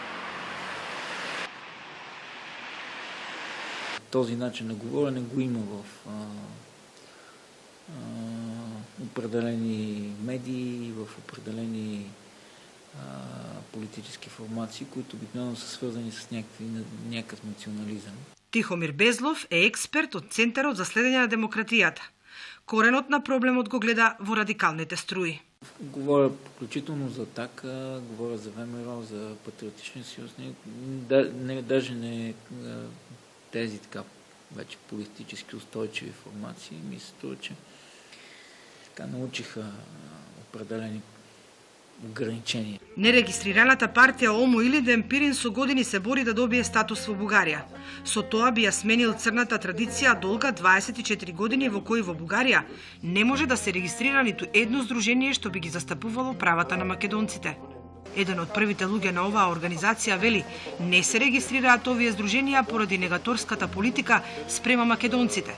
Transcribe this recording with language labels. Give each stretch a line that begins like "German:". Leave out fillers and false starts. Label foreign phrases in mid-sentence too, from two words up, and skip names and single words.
Bulgarian: Този начин на говорене го има в определени медии, в определени политически формации, които обикновено са свързани с някакъв национализъм.
Macedonian: Тихомир Безлов е експерт од Центарот за следење на демократијата. Коренот на проблемот го гледа во радикалните струи.
Bulgarian: Говоря включително за АТАКА, говоря за ВМРО, за Патриотичен съюз, даже не тези така вече политически устойчиви формации. Ми се струва, че така научиха определени ограничения.
Macedonian: Нерегистрираната партија ОМО Илинден Пирин со години се бори да добие статус во Бугарија. Со тоа би ја сменил црната традиција долга 24 години во кои во Бугарија не може да се регистрира ниту едно здружение што би ги застапувало правата на македонците. Еден од првите луѓе на оваа организација вели, не се регистрираат овие здруженија поради негаторската политика спрема македонците.